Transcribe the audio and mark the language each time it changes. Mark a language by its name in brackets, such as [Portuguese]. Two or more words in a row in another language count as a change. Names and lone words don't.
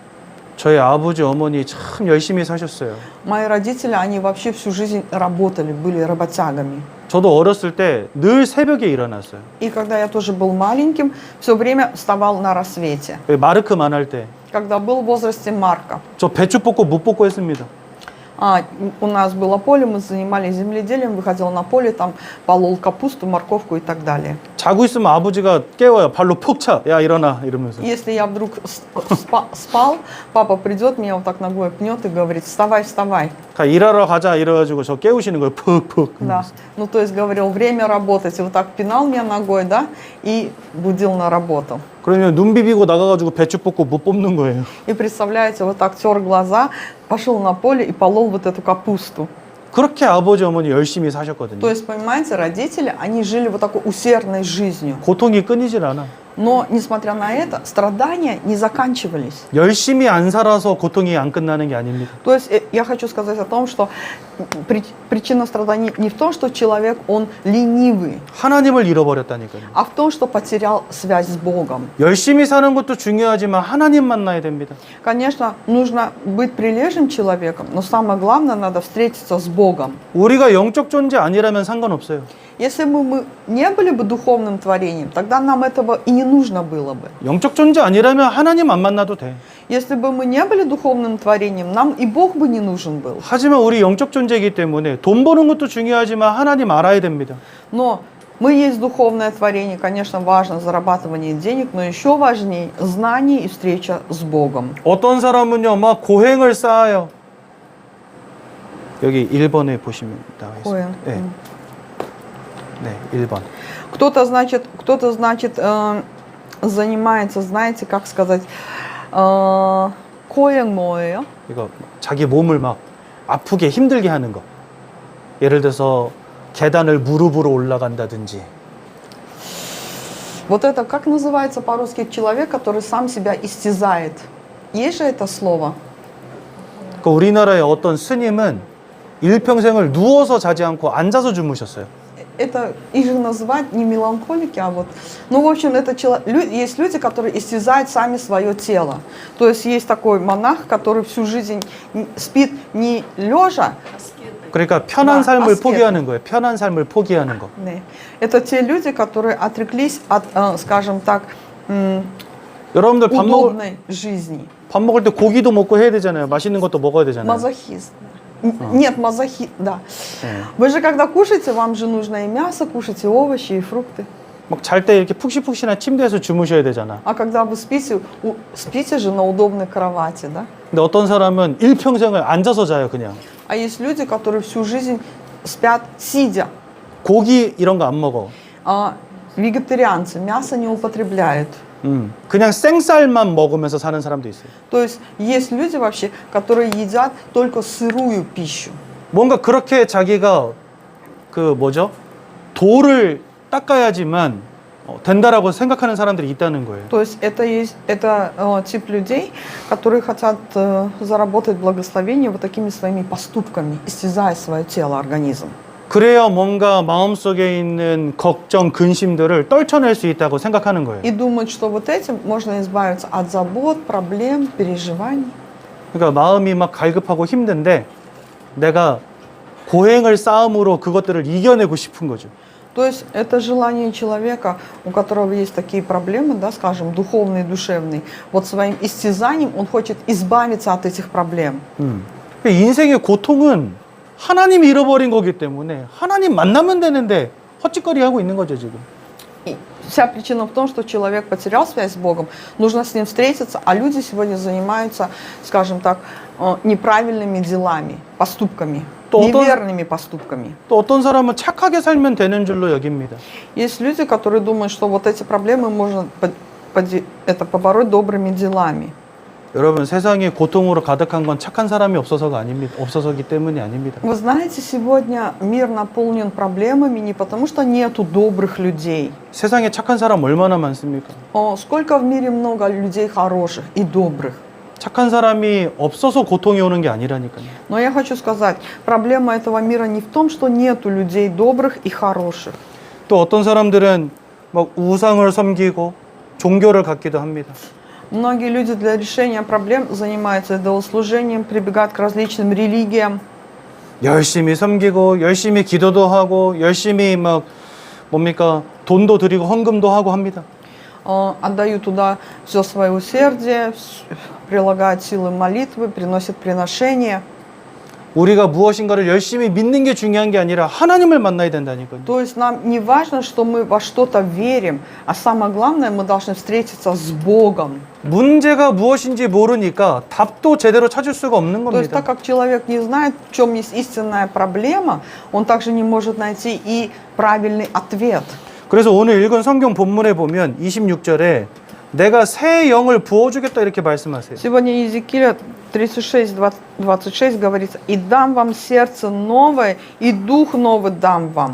[Korean] 저희 아버지, 어머니 참 열심히 사셨어요. [Russian] Мои родители, они вообще всю жизнь работали, были работягами. [Korean] 저도 어렸을 때 늘 새벽에 일어났어요. [Russian] И когда я тоже был маленьким, все время вставал на рассвете. [Korean] 마르크만 할 때. [Russian] Когда был в возрасте Марка. [Korean] 저 배추 뽑고 무 뽑고 했습니다. [Russian] У нас было поле, мы занимались земледелием, выходил на поле, там полол капусту, морковку и так далее. [Korean] 자고 있으면 아버지가 깨워요. 발로 푹 차. 야, 일어나. 이러면서. [Russian] Если я вдруг спал, папа придет, меня вот так ногой пнет и говорит, вставай, вставай. [Korean] 일하러 가자. 이래가지고 저 깨우시는 거예요. 푹푹. [Russian] Да. Ну, то есть говорил, время работать. И вот так пинал меня ногой, да, и будил на работу. [Korean] 그러면 눈 비비고 나가가지고 배추 뽑고 못 뽑는 거예요. [Russian] И представляете, вот так тер глаза, пошел на поле и полол вот эту капусту. [Korean] 그렇게 아버지, 어머니 열심히 사셨거든요. [Russian] То есть, понимаете, родители, они жили вот такой усердной жизнью. [Korean] 고통이 끊이질 않아. [Russian] Но, несмотря на это, страдания не заканчивались. [Korean] 열심히 안 살아서 고통이 안 끝나는 게 아닙니다. [Russian] То есть, я хочу сказать о том, что причина страданий не в том, что человек, он ленивый, [Korean] 하나님을 잃어버렸다니까요. [Russian] а в том, что потерял связь с Богом. [Korean] 열심히 사는 것도 중요하지만 하나님 만나야 됩니다. [Russian] Конечно, нужно быть прилежным человеком, но самое главное, надо встретиться с Богом. [Korean] 우리가 영적 존재 아니라면 상관없어요. [Russian] Если бы мы не были бы духовным творением, тогда нам этого и не нужно было бы. [Korean] 영적 존재 아니라면 하나님 안 만나도 돼. [Russian] Если бы мы не были духовным творением, нам и Бог бы не нужен был. [Korean] 하지만 우리 영적 존재이기 때문에 돈 버는 것도 중요하지만 하나님 알아야 됩니다. [Russian] Но мы есть духовное творение, конечно, важно зарабатывание денег, но еще важнее знание и встреча с Богом. [Korean] 어떤 사람은요, 막 고행을 쌓아요. 여기 1번에 보시면 나와 있습니다. 고행. 네. 네, 1번. [Russian] Кто-то, значит, занимается, знаете, как сказать, [Korean] ко행 뭐예요? 이거 자기 몸을 막 아프게 힘들게 하는 거. 예를 들어서 계단을 무릎으로 올라간다든지. [Russian] Вот это, как называется по-русски, человек, который сам себя истязает. Есть же это слово? [Korean] 그 우리나라의 어떤 스님은 일평생을 누워서 자지 않고 앉아서 주무셨어요. [Russian] Это их же называют не меланхолики, а вот... Ну, в общем, это есть люди, которые истязают сами свое тело. То есть есть такой монах, который всю жизнь спит не лежа. [Korean] 그러니까 편한 [Russian] Да, [Korean] 삶을 [Russian] аскет. [Korean] 포기하는 거예요. 편한 삶을 포기하는 거. 네. [Russian] Это те люди, которые отреклись от, скажем так, [Korean] 여러분들 [Russian] удобной жизни. [Korean] 밥 먹을 때 고기도 먹고 해야 되잖아요. 맛있는 것도 먹어야 되잖아요. [Russian] Мазохист. Нет, мазохист, да. [Korean] 네. [Russian] Вы же когда кушаете, вам же нужно и мясо кушать, и овощи, и фрукты. [Korean] 막 잘 때 이렇게 푹신푹신한 침대에서 주무셔야 되잖아. [Russian] А когда вы спите, спите же на удобной кровати, да? [Korean] 근데 어떤 사람은 일평생을 앉아서 자요, 그냥. [Russian] А есть люди, которые всю жизнь спят сидя. [Korean] 고기 이런 거 안 먹어. [Russian] Вегетарианцы мясо не употребляют. [Korean] 그냥 생쌀만 먹으면서 사는 사람도 있어요. [Russian] То есть есть люди вообще, которые едят только сырую пищу. [Korean] 뭔가 그렇게 자기가 그 뭐죠? 돌을 닦아야지만 된다라고 생각하는 사람들이 있다는 거예요. [Russian] То есть это тип людей, которые хотят заработать благословение вот такими своими поступками, истязая свое тело, организм. [Korean] 그래야 뭔가 마음속에 있는 걱정, 근심들을 떨쳐낼 수 있다고 생각하는 거예요. [Russian] И думают, что вот этим можно избавиться от забот, проблем, переживаний. [Korean] 그러니까 마음이 막 갈급하고 힘든데 내가 고행을 쌓음으로 그것들을 이겨내고 싶은 거죠. [Russian] То есть это желание человека, у которого есть такие проблемы, да, скажем, духовные, душевные, вот своим истязанием он хочет избавиться от этих проблем. [Korean] 인생의 고통은 하나님 잃어버린 거기 때문에 하나님 만나면 되는데 헛짓거리 하고 있는 거죠, 지금. [Russian] И вся причина в том, что человек потерял связь с Богом, нужно с Ним встретиться, а люди сегодня занимаются, скажем так, неправильными делами, поступками, неверными поступками. [Korean] 또 어떤 사람은 착하게 살면 되는 줄로 여깁니다. [Russian] Есть люди, которые думают, что вот эти проблемы можно побороть добрыми делами. [Korean] 여러분, 세상이 고통으로 가득한 건 착한 사람이 없어서가 아닙니다. 없어서기 때문이 아닙니다. [Russian] Вы знаете, сегодня мир наполнен проблемами не потому, что нету добрых людей. [Korean] 세상에 착한 사람 얼마나 많습니까? [Russian] Сколько в мире много людей хороших и добрых. [Korean] 착한 사람이 없어서 고통이 오는 게 아니라니까요. [Russian] Но я хочу сказать, проблема этого мира не в том, что нету людей добрых и хороших. [Korean] 또 어떤 사람들은 막 우상을 섬기고 종교를 갖기도 합니다. [Russian] Многие люди для решения проблем занимаются идолослужением, прибегают к различным религиям. [Korean] 열심히 섬기고 열심히 기도도 하고 열심히 막 뭡니까 돈도 드리고 헌금도 하고 합니다. [Russian] Отдают туда все свое усердие, прилагают силы молитвы, приносят приношения. [Korean] 우리가 무엇인가를 열심히 믿는 게 중요한 게 아니라 하나님을 만나야 된다니까요. [Russian] То есть нам не важно, что мы во что-то верим, а самое главное, мы должны встретиться с Богом. [Korean] 문제가 무엇인지 모르니까 답도 제대로 찾을 수가 없는 [Russian] То есть [Korean] 겁니다. [Russian] так как человек не знает, в чем есть истинная проблема, он также не может найти и правильный ответ. [Korean] 그래서 오늘 읽은 성경 본문에 보면 26절에 내가 새 영을 부어주겠다 이렇게 말씀하세요. [Russian] Сегодня Иезекииля 36:26 говорится: «И дам вам сердце новое, и дух новый дам вам».